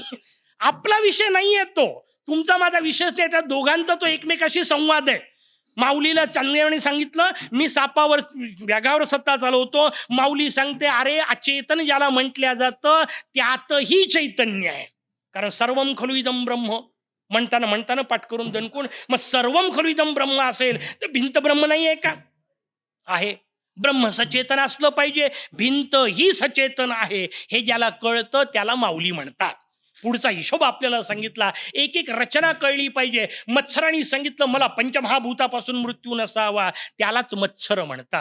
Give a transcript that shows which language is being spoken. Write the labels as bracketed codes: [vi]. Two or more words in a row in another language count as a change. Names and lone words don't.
[mr] आपला विषय नाही येतो, तुमचा माझा विषयच नाही. त्या दोघांचा तो एकमेकाशी संवाद आहे. माऊलीला चांगल्याने सांगितलं मी सापावर व्यागावर सत्ता चालवतो. माऊली सांगते अरे अचेतन ज्याला म्हटल्या जातं त्यातही चैतन्य आहे. कारण [sa] सर्वम खलु इदं ब्रह्म [mr] म्हणताना म्हणताना पाठ करून दणकून, मग [sa] सर्वम खलु इदं ब्रह्म [mr] असेल तर भिंत ब्रह्म नाही आहे का? आहे. ब्रह्म सचेतन असलं पाहिजे, भिंत ही सचेतन आहे हे ज्याला कळतं त्याला माऊली म्हणतात. पुढचा हिशोब आपल्याला सांगितला. एक एक रचना कळली पाहिजे. मत्सराने सांगितलं मला पंचमहाभूतापासून मृत्यू नसावा, त्यालाच मत्सर म्हणतात.